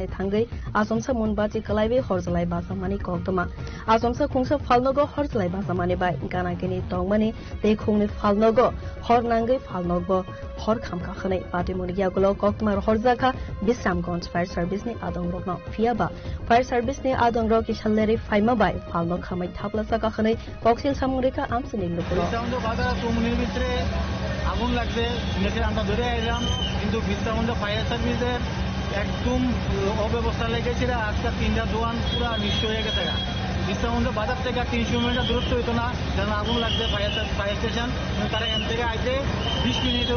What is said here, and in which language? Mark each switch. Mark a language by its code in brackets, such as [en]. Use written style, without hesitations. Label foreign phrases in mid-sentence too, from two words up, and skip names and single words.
[trp] thangai asomsa munbachi kalaibe horjalai basamani koktoma asomsa khongsa falnogo horjalai basamani bai ganagini tongmani tei khongni falnogo hornangai falnogo hor khamka khanai pati moniyagulo koktoma horjaka bisramgंज [en] fire service [trp] ni adong rokno fiaba [en] fire service [trp] ni adong rok isalleri faima bai falno khamai thapla saka khanai koksil samurika amsini lukulo [bn] ভিতরে আগুন লাগবে শুনেছি আমরা ধরে আইলাম কিন্তু বিস্তামন্দ ফায়ার সার্ভিসের একদম অব্যবস্থা লেগেছিল আজকে 3টা দোকান পুরো নিশ্চয় হয়ে গেছে বিস্তামন্দ বাজার থেকে 300 মিটার দূরত্ব হইতো না কারণ আগুন লাগবে ফায়ার স্টেশন তারা এখান থেকে আইতে 20 মিনিটের